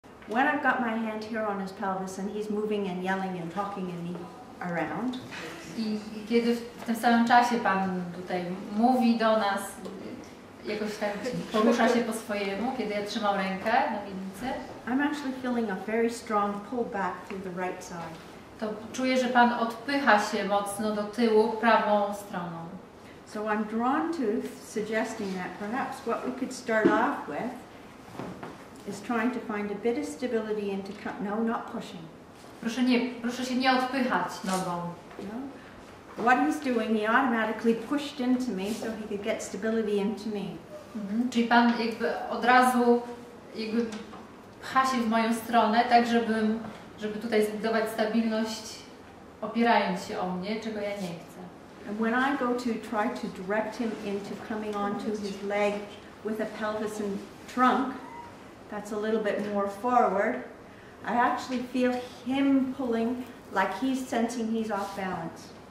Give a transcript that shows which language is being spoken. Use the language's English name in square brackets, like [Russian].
[English] when I've got my hand here on his pelvis and he's moving and yelling and talking me around. [Polish] I kiedy w tym samym czasie Pan tutaj mówi do nas, jakoś tak porusza się po swojemu, kiedy ja trzymam rękę na miednicy, [English] I'm actually feeling a very strong pull back through the right side. [Polish] to czuję, że Pan odpycha się mocno do tyłu prawą stroną. [English] So I'm drawn to suggesting that perhaps what we could start off with is trying to find a bit of stability and to no, not pushing. [Polish] Proszę się nie odpychać nogą. No? [English] What he's doing, he automatically pushed into me so he could get stability into me. [Polish] Czyli Pan jakby od razu jakby pcha się w moją stronę, tak żeby tutaj zbudować stabilność, opierając się o mnie, czego ja nie chcę. [English] And when I go to try to direct him into coming onto his leg with a pelvis and trunk, that's a little bit more forward, I actually feel him pulling like he's sensing he's off balance.